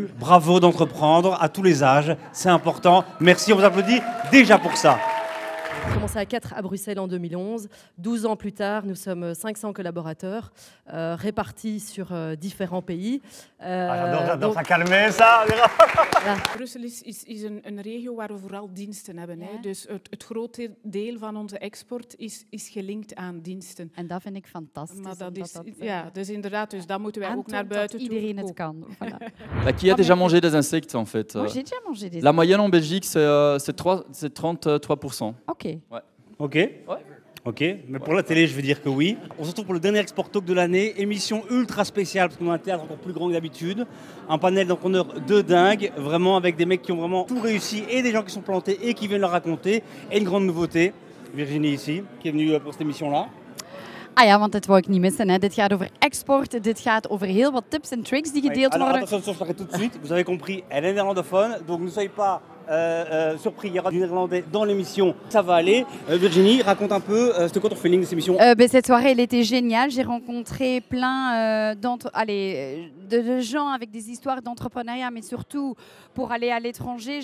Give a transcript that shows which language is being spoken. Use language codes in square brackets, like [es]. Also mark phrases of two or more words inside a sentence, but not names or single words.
[fr] Bravo d'entreprendre à tous les âges, c'est important. Merci, on vous applaudit déjà pour ça. On a commencé à 4 à Bruxelles en 2011. 12 ans plus tard, nous sommes 500 collaborateurs répartis sur différents pays. J'adore, ça calme ça. [nl] Brussel is een regio waar we vooral diensten hebben. Hè? Dus het grote deel van onze export is gelinkt aan diensten. En dat vind ik fantastisch. Maar dat is, ja, dus inderdaad, dus dat moeten wij ook naar buiten toe. Iedereen het kan. [fr] Voilà. Bah, qui a déjà mangé des insectes en fait? Moi j'ai déjà mangé des La moyenne en Belgique c'est 33%. Ok. Ouais. Ok. Ok, mais pour la télé, je veux dire que oui. On se retrouve pour le dernier Export Talk de l'année, émission ultra spéciale, parce qu'on a un théâtre encore plus grand que d'habitude. Un panel d'entrepreneurs de dingue, vraiment avec des mecs qui ont vraiment tout réussi et des gens qui sont plantés et qui viennent leur raconter. Et une grande nouveauté, Virginie ici, qui est venue pour cette émission-là. [nl] Ah ja, want dit wou ik niet missen. Hè. Dit gaat over export, dit gaat over heel wat tips en tricks die gedeeld [fr] Alors, [nl] worden. [fr] attention, je t'arrête tout de suite. Vous avez compris, elle est néerlandophone, donc ne soyez pas surpris, il y aura du néerlandais dans l'émission. Ça va aller. Virginie, raconte un peu, c'était quoi ton feeling de cette émission? Cette soirée, elle était géniale. J'ai rencontré plein de gens avec des histoires d'entrepreneuriat, mais surtout pour aller à l'étranger.